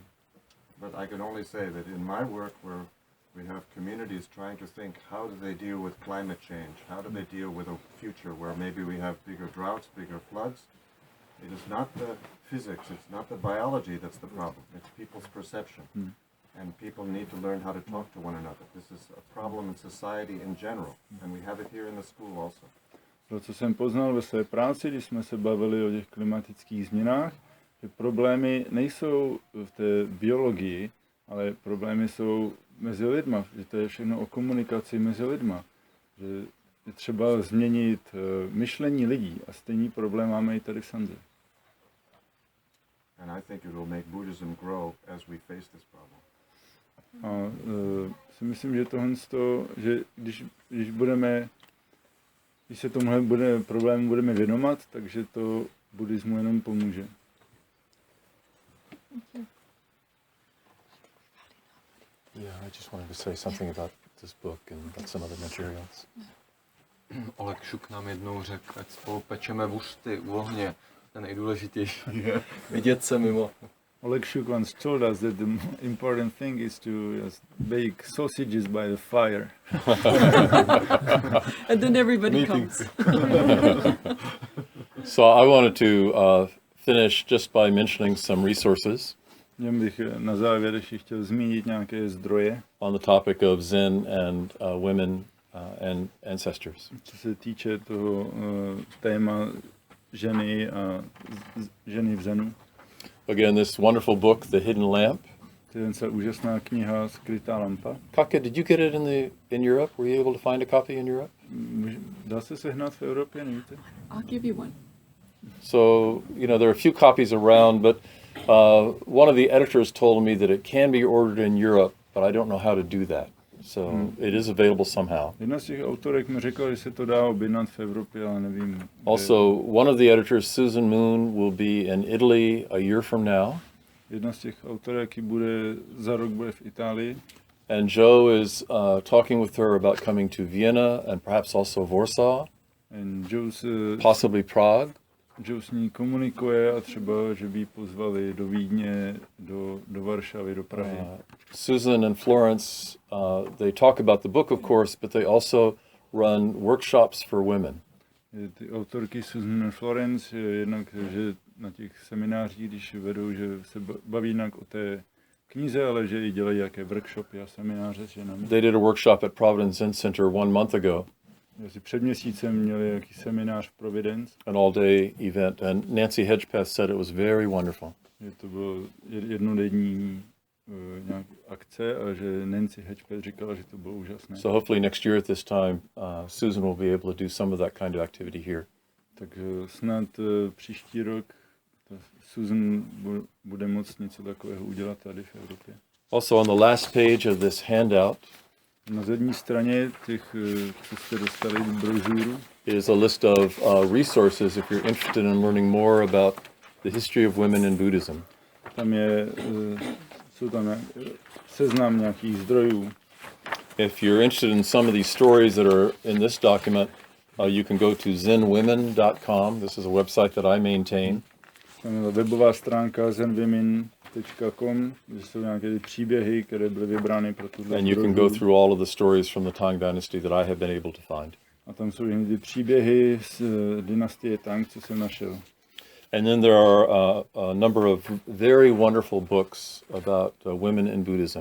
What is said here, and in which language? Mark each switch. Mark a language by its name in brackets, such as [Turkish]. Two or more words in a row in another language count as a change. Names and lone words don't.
[English] But I can only say that in my work where we have communities trying to think how do they deal with climate change, how do they deal with a future where maybe we have bigger droughts, bigger floods. It is not the physics, it's not the biology that's the problem, it's people's perception. And people need to learn how to talk to one another. This is a problem in society in general, and we have it here in the school also. [Czech] To, co jsem poznal ve své práci, když jsme se bavili o těch klimatických změnách, že problémy nejsou v té biologii, ale problémy jsou mezi lidma, že to je všechno o komunikaci mezi lidma. Že je třeba změnit myšlení lidí a stejný problém máme i tady v Sandře. [English] And I think it will make Buddhism grow as we face this problem. [Czech] A si myslím, že tohle, že když se tomuhle problému budeme věnovat, takže to buddhismu jenom pomůže. [English] Yeah, I just wanted to say something about this book and about some other materials. [Czech] Oleg Šuk nám jednou řekl, ať spolu pečeme bušty u ohně. To nejdůležitější je vidět se mimo. [English] Oleg Šuk once told us that the important thing is to just bake sausages by the fire. And then everybody comes. So I wanted to finish just by mentioning some resources. [Czech] Bych na závěr ještě chtěl zmínit nějaké zdroje. [English] On the topic of Zen and women and ancestors. [Czech] Co se týče toho téma ženy a ženy v Zenu. [English] Again, this wonderful book, The Hidden Lamp. [Czech] To je úžasná kniha Skrytá lampa. [English] Kaka, did you get it in Europe? Were you able to find a copy in Europe? [Czech] Dá se sehnat v Evropě, nevíte? [English] I'll give you one. So, there are a few copies around, but one of the editors told me that it can be ordered in Europe, but I don't know how to do that. So it is available somehow. [Czech] Jedna z těch autorek mi řekla, že se to dá objednat v Evropě, ale nevím. [English] Also, one of the editors, Susan Moon, will be in Italy a year from now. [Czech] Jedna z těch autorek bude za rok bude v Itálii. [English] And Jo is talking with her about coming to Vienna and perhaps also Warsaw. And Jo possibly Prague. [Czech] Jo s ní komunikuje a třeba, že by ji pozvali do Vídně, do Varšavy, do Prahy. [English] Susan and Florence, they talk about the book, of course, but they also run workshops for women. [Czech] Ty autorky Susan a Florence, jednak, že na těch seminářích, když vedou, že se baví jinak o té knize, ale že i dělají jaké workshopy a semináře s ženami. [English] They did a workshop at Providence Zen Center 1 month ago. [Czech] Asi před měsícem měli jaký seminář v Providence. [English] An all-day event, and Nancy Hedgepeth said it was very wonderful. [Czech] Že to bylo jednodenní nějaký akce a že Nancy Hedgepeth říkala, že to bylo úžasné. [English] So hopefully next year at this time, Susan will be able to do some of that kind of activity here. [Czech] Tak snad příští rok Susan bude moct něco takového udělat tady v Evropě. [English] Also on the last page of this handout, [Czech] na zadní straně těch, co jste dostali brožuru, [English] is a list of resources if you're interested in learning more about the history of women in Buddhism. [Czech] Tam jsou tam seznam nějakých zdrojů. [English] If you're interested in some of these stories that are in this document, you can go to zenwomen.com. This is a website that I maintain. [Czech] Tam je webová stránka zenwomen.com, kde jsou nějaké příběhy, které byly vybrány pro tuto. [English] And you can go through all of the stories from the Tang Dynasty that I have been able to find. [Czech] A tam jsou jen ty příběhy z dynastie Tang, co jsem našel. [English] And then there are a number of very wonderful books about women in Buddhism.